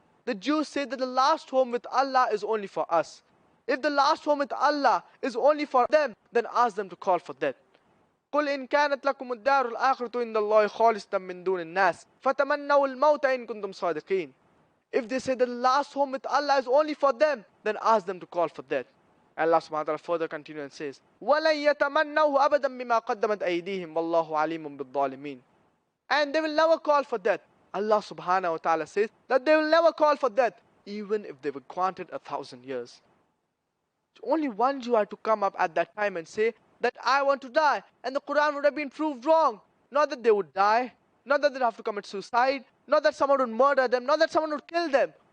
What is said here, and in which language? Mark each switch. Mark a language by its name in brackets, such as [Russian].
[English] The Jews say that the last home with Allah is only for us. If the last home with Allah is only for them, then ask them to call for that. [Arabic] قُلْ إِن كَانَتْ لَكُمُ الدَّارُ الْآخِرَةُ إِنَّ اللَّهِ خَالِصَةً مِّن دُونِ النَّاسِ فَتَمَنَّوُا الْمَوْتَ إِن كُنتُمْ صَادِقِينَ. [English] If they say the last home with Allah is only for them, then ask them to call for that. Allah subhanahu wa ta'ala further continues and says, [Arabic] وَلَن يَتَمَنَّوْهُ أَبَدًا مِّمَا قَدَّمَتْ أَيْدِيهِمْ وَاللَّهُ عَلِيمٌ بِالظَّالِمِينَ. [English] And they will never call for that. Allah subhanahu wa ta'ala says that they will never call for that, even if they were granted 1,000 years. Only one Jew had to come up at that time and say that I want to die, and the Quran would have been proved wrong. Not that they would die, not that they'd have to commit suicide, not that someone would murder them, not that someone would kill them.